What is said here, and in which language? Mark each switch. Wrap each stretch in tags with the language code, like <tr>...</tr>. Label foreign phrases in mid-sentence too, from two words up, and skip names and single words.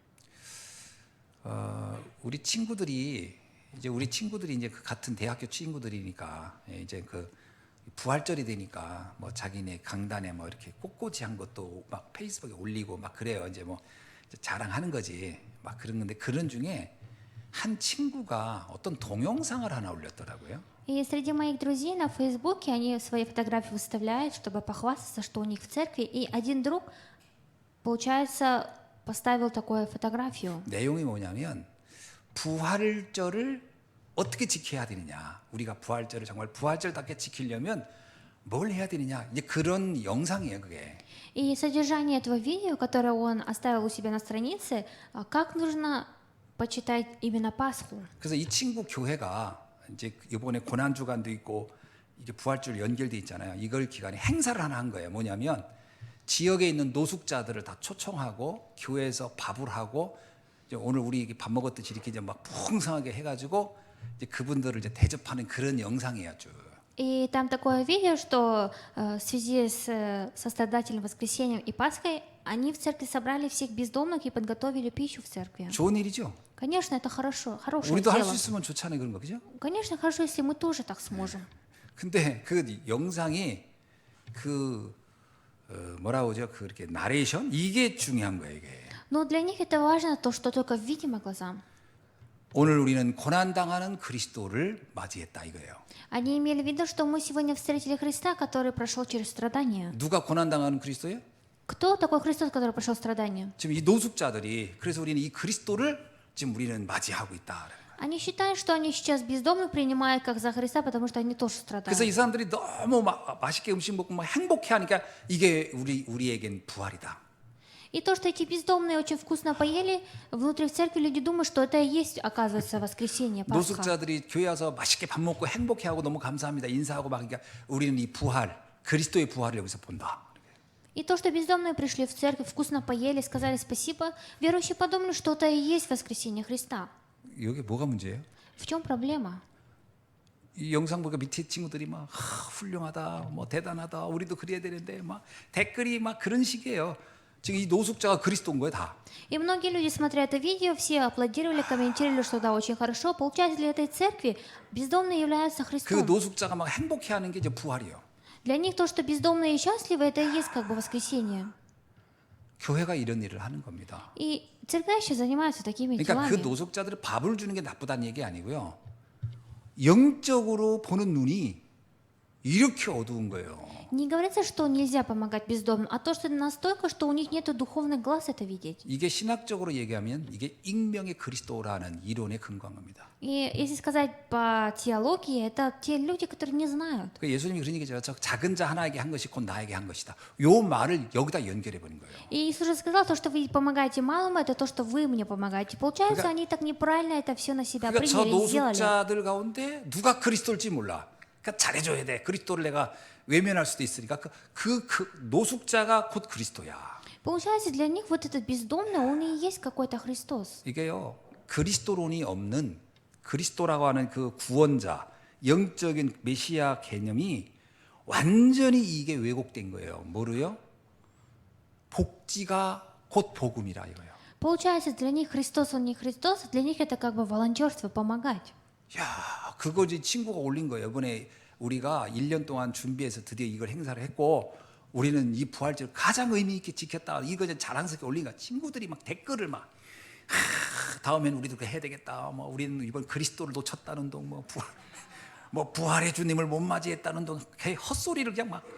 <ko>우리 친구들이 이제 그 같은 대학교 친구들이니까 이제 그 부활절이 되니까 뭐 자기네 강단에 뭐 이렇게 꽃꽂이 한 것도 막 페이스북에 올리고 막 그래요. 이제 뭐 자랑하는 거지. 막 그런 건데 그런 중에 한 친구가 어떤 동영상을 하나 올렸더라고요.</ko> <ru>И среди моих друзей на Фейсбуке они свои фотографии выставляют, чтобы похвастаться, что у них в церкви. И один друг, получается, поставил такую фотографию.</ru> <ko>내용이 뭐냐면 부활절을 어떻게 지켜야 되느냐. 우리가 부활절을 정말 부활절답게 지키려면 뭘 해야 되느냐. 이제 그런 영상이에요, 그게.</ko> <ru>И содержание этого видео, которое он оставил у себя на странице, как нужно почитать именно Пасху.</ru> <ko>그래서 이 친구 교회가 이제 이번에 고난 주간도 있고 이게 부활절 연결돼 있잖아요. 이걸 기간에 행사를 하나 한 거예요. 뭐냐면 지역에 있는 노숙자들을 다 초청하고 교회에서 밥을 하고 이제 오늘 우리 밥 먹었듯이 이렇게 이제 막 풍성하게 해가지고 이제 그분들을 이제 대접하는 그런 영상이에요, 쭉.</ko> <ru>И там такое видео, что в связи с сострадательным воскресением и Пасхой они в церкви собрали всех бездомных и подготовили пищу в церкви.</ru> <ko>좋은 일이죠.</ko> <ru>Конечно, это хорошо, хорошее</ru> <ko>우리도 할 수</ko> <ru>дело.</ru> <ko>있으면 좋잖아요, 그런 거, 그죠?</ko> <ru>Конечно, хорошо, если мы тоже так сможем.</ru> <ko>근데 그 영상이 그 뭐라고 하죠? 그 이렇게 나레이션 이게 중요한 거예요, 이게.</ko> <ru>Но для них это важно то, что только видимо глазам.</ru> <ko>오늘 우리는 고난 당하는 그리스도를 맞이했다 이거예요.</ko> <ru>Они имели в виду, что мы сегодня встретили Христа, который прошел через страдания.</ru> <ko>누가 고난 당하는 그리스도예요?</ko> <ru>Кто такой Христос, который прошел страдания?</ru> <ko>지금 이 노숙자들이 그래서 우리는 이 그리스도를 지금 우리는 맞이하고 있다.</ko> <ru>Они считают, что они сейчас бездомных принимают как за Христа, потому что они тоже</ru> <ko>그래서 이</ko> <ru>страдают.</ru> <ko>사람들이 너무 맛있게 음식 먹고 막 행복해하니까 이게 우리에겐 부활이다.</ko> <ru>И то, что эти бездомные очень вкусно поели, внутри в церкви люди думают, что это и есть, оказывается, воскресенье, Пасха.</ru> <ko>노숙자들이 교회 와서 맛있게 밥 먹고 행복해하고 너무 감사합니다 인사하고 막 그러니까 우리는 이 부활 그리스도의 부활을 여기서 본다.</ko> <ru>И то, что бездомные пришли в церковь, вкусно поели, сказали спасибо, верующие подумали, что это и есть воскресенье Христа.</ru> <ko>여기 뭐가 문제예요?</ko> <ru>В чем проблема?</ru> <ko>이 영상 보니까 밑에 친구들이 막 훌륭하다, 뭐 대단하다, 우리도 그래야 되는데 막 댓글이 막 그런 식이에요. 지금 이 노숙자가 그리스도인 거예요, 다.</ko> <ru>И многие люди, смотря это видео, все аплодировали, комментировали, что да, очень хорошо. Получается, для этой церкви бездомные являются</ru> <ko>그</ko> <ru>Христом.</ru> <ko>노숙자가 막 행복해하는 게 이제 부활이에요.</ko> <ru>Для них то, что бездомные и счастливы, это и есть как бы воскресенье.</ru> <ko>교회가 이런 일을 하는 겁니다.</ko> <ru>И церкви сейчас занимаются такими</ru> <ko>그러니까 그</ko> <ru>делами.</ru> <ko>노숙자들을 밥을 주는 게 나쁘다는 얘기 아니고요. 영적으로 보는 눈이 이렇게 어두운 거예요.</ko> <ru>Не говорится, что нельзя помогать бездомным, а то, что настолько, что у них нет духовных глаз это видеть.</ru> <ko>이게 신학적으로 얘기하면 이게 익명의 그리스도라는 이론에 근거한 겁니다.</ko> <ru>И если сказать по теологии, это те люди, которые не знают.</ru> <ko>그러니까 예수님이 그런 얘기죠. 저 작은 자 하나에게 한 것이 곧 나에게 한 것이다. 요 말을 여기다 연결해 버린 거예요.</ko> <ru>И Иисус же сказал, то, что вы помогаете малому, это то, что вы мне помогаете. Получается,</ru> <ko>그러니까-</ko> <ru>они так неправильно это все на себя</ru> <ko>그러니까 저</ko> <ru>приняли и сделали.</ru> <ko>노숙자들 가운데 누가 그리스도일지 몰라. 그러니까 잘해줘야 돼. 그리스도를 내가 외면할 수도 있으니까 그 노숙자가 곧 그리스도야.</ko> <ru>Получается, для них вот этот бездомный, он и есть какой-то Христос.</ru> <ko>이게요 그리스도론이 없는 그리스도라고 하는 그 구원자 영적인 메시아 개념이 완전히 이게 왜곡된 거예요. 뭐로요? 복지가 곧 복음이라 이거예요.</ko> <ru>Получается, для них Христос, он не Христос, для них это как бы волонтерство, помогать.</ru> <ko>야, 그거 이제 친구가 올린 거예요. 이번에 우리가 1년 동안 준비해서 드디어 이걸 행사를 했고 우리는 이 부활절 가장 의미 있게 지켰다. 이거 이제 자랑스럽게 올린 거야. 친구들이 막 댓글을 막 다음엔 우리도 그렇게 해야 되겠다. 뭐 우리는 이번 그리스도를 놓쳤다는 동, 뭐 부활의 주님을 못 맞이했다는 동, 헛소리를 그냥 막.</ko>